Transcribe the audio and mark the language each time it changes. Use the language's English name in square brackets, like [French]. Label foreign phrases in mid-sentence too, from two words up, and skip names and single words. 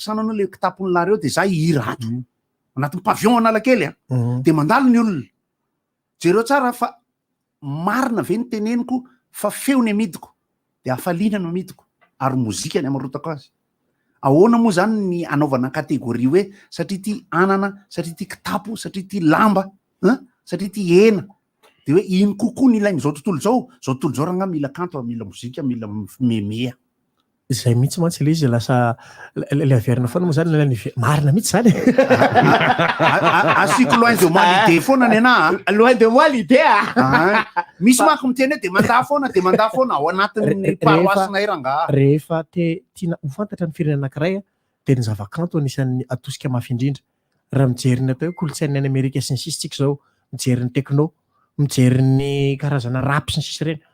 [Malagasy] sanano le kitapony lary eo dia za hihira ato anatin'ny pavion analakely dia mandalo ny olona jereo tsara fa marina ve ny teneniko fa feo ny amidiko dia hafaliana no amidiko ary mozika ny amarotako azy ahoana moa zany ny anaovana kategoria hoe satria ty anana satria ty kitapo satria ty lamba satria ty hena dia hoe iny kokoa ny ilainy zao tontolo zao raha nga mila kanto mila mozika mila memea zay mihitsy mantsy le izy lasa le averina foana moa zany marina mihitsy zany asiko [French] loin de moi l'idée [Malagasy] foana ny ana [French] loin de moi l'idée [Malagasy] misy mako miteny hoe dia mandaa foana ao anatin'ny paroasina iranga rehefa tiana ho fantatra ny firenena anankiray dia ny zavakanto anisan'ny atosika mafy indrindra raha mijery ny atao hoe kolotsainy any Amerika sy ny sisy tsika zao mijery ny tekno mijery ny karazana rap sy ny sisy reny